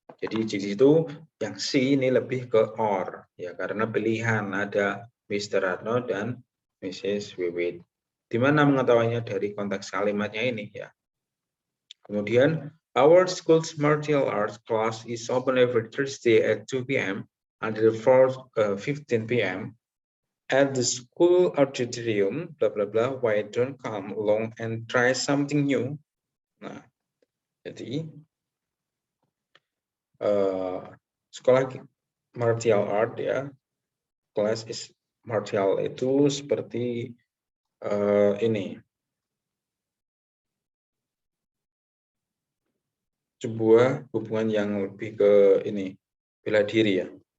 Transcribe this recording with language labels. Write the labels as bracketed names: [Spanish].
[Indonesian] Jadi di situ yang C ini lebih ke or, ya, karena pilihan ada Mr. Ratno dan Mrs. Wiwit. Di mana mengetahuinya dari konteks kalimatnya ini, ya. [English] Kemudian our school's martial arts class is open every Thursday at 2 p.m. until 4:15 p.m. at the school auditorium. Blah blah blah. Why don't come along and try something new? [Indonesian] Nah, jadi sekolah martial art, ya, kelas is martial itu seperti ini, sebuah hubungan yang lebih ke ini, bela diri, ya.